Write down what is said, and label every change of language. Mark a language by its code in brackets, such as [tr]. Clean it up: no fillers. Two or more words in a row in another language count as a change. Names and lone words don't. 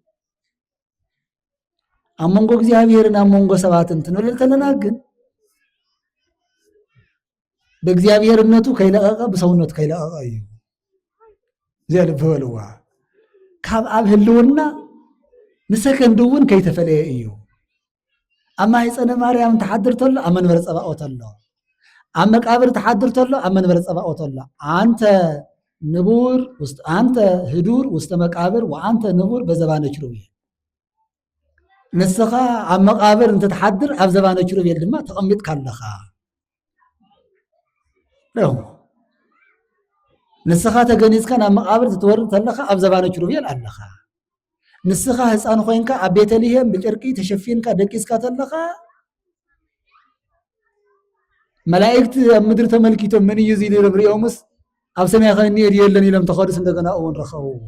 [ti] ኣብ መንጎ እግዚአብሔርን ኣብ መንጎ ሰባትን ትንብል ከለና ግን በእግዚአብሔርነቱ ከይለቀቀ በሰውነቱ ከይለቀቀ እዩ እዚያ ልብ በልዋ ካብ ኣብ ህልውና ንሰከንድ እውን ከይተፈለየ እዩ ኣብ ማህፀነ ማርያም ተሓድር ተሎ ኣብ መንበረ ፀባኦት ኣሎ ኣብ መቃብር ተሓድር ተሎ ኣብ መንበረ ፀባኦት ኣሎ [gez] አንተ ህዱር ውስጥ መቃብር ወአንተ ንቡር በዘባነ ኪሩቤል [ti] ንስኻ ኣብ መቃብር እንተ ተሓድር ኣብ ዘባነ ኪሩቤል ድማ ተቐሚጥካ ኣለኻ ነው ንስኻ ተገኒዝካ ናብ መቃብር ትወርድ ተለኻ ኣብ ዘባነ ኪሩቤል ኣለኻ ንስኻ ህፃን ኮይንካ ኣብ ቤተልሔም ብጨርቂ ተሸፊንካ ደቂስካ ተለኻ መላእክት ኣብ ምድሪ ተመልኪቶም ምን እዩ ዚል ርብሪኦምስ ኣብ ሰማይ ኸኒ የለን ኢሎም ተኸዱስ እንደገና እውን ረኸቡ